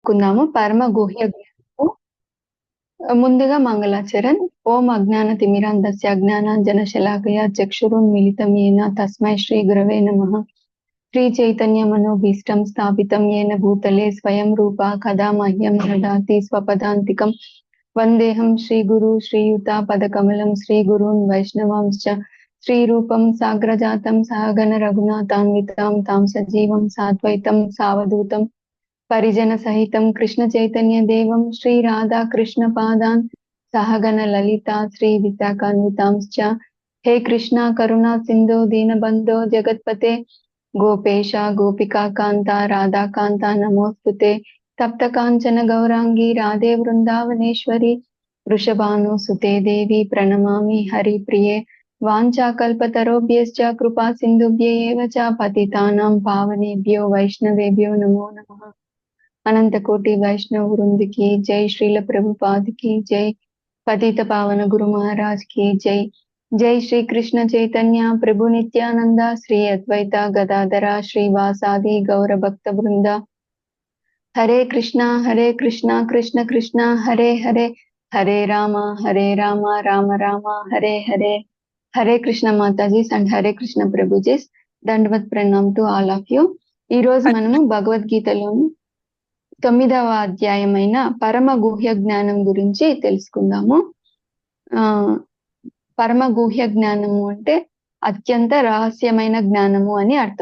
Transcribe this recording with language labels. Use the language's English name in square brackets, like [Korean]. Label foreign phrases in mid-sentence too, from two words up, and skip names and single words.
[Telugu] కుందాము పరమ గుహ్య జ్ఞానము. ముందుగా మంగళాచరణ్. [Sanskrit] ఓం అజ్ఞానతిమిరాంధస్య అజ్ఞానాంజనశలాకయా చక్షురున్మిలితం येन తస్మై శ్రీ గురవే నమః. శ్రీ చైతన్య మనోభీష్టం స్థాపితం येन భూతలే స్వయం రూపా కదా మహ్యం దదాతి స్వపదాంతికం. వందేహం శ్రీగురు శ్రీయుతాపదకమలం శ్రీగురూన్ వైష్ణవాంశ్చ శ్రీరూపం సాగ్రజాతం సహగణ రఘునాథాన్వితాం తాం సజీవం సాద్వైతం సావధూతం పరిజన సహితం కృష్ణ చైతన్య దేవం శ్రీ రాధా కృష్ణ పాదాన్ సహగణ లలిత శ్రీ విశాఖాన్వితాంశ్చ. హే కృష్ణ కరుణా సింధో దీనబంధో జగత్పతే గోపేశ గోపికా కాంత రాధాకాంత నమోస్తుతే. తప్త కాంచన గౌరాంగి రాధే వృందావనేశ్వరి వృషభాను సుతే దేవి ప్రణమామి హరి ప్రియే. వాంఛాకల్పతరోభ్యశ్చ కృపా సింధుభ్య ఏవ చ పతితానాం పావనేభ్యో వైష్ణవేభ్యో నమో నమః. [Hindi] अनंत कोटि वैष्णव वृंद की जय, श्रील प्रभुपाद की जय, पतित पावन गुरु महाराज की जय. [Sanskrit] जय श्री कृष्ण चैतन्य प्रभु नित्यानंदा श्री अद्वैत गदाधरा श्रीवासादि गौर भक्त वृंदा. हरे कृष्णा कृष्ण कृष्ण हरे हरे, हरे राम राम राम हरे हरे. [Hindi] हरे कृष्ण माताजी అండ్ హరే కృష్ణ ప్రభుజీస్. दंडवत प्रणाम [English] to all of you. [Telugu] ఈ రోజు మనము భగవద్గీతలోని 9వ అధ్యాయమైన పరమ గుహ్య జ్ఞానం గురించి తెలుసుకుందాము. పరమ గుహ్య జ్ఞానము అంటే అత్యంత రహస్యమైన జ్ఞానము అని అర్థం.